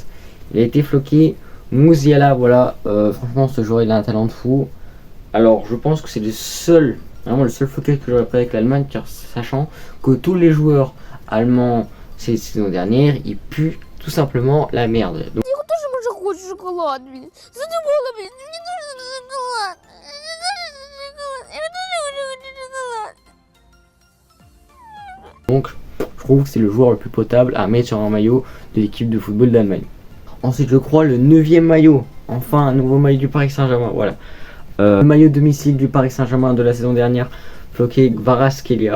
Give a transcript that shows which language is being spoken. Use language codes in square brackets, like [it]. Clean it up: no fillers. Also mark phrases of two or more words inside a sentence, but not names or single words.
[fr] Il a été floqué Musiala, voilà, franchement ce joueur il a un talent de fou. Alors je pense que c'est le seul vraiment le seul flocage que j'aurais pris avec l'Allemagne, car sachant que tous les joueurs allemands cette saison dernière, ils puent tout simplement la merde. Donc, [ru] Тоже хочет шоколад, блин. Задумала, блин. Мне нужен шоколад. [fr] donc, je trouve que c'est le joueur le plus potable à mettre sur un maillot de l'équipe de football d'Allemagne. Ensuite, je crois le 9e maillot. Enfin, un nouveau maillot du Paris Saint-Germain. Voilà. Le maillot domicile du Paris Saint-Germain de la saison dernière, floqué Kvaratskhelia.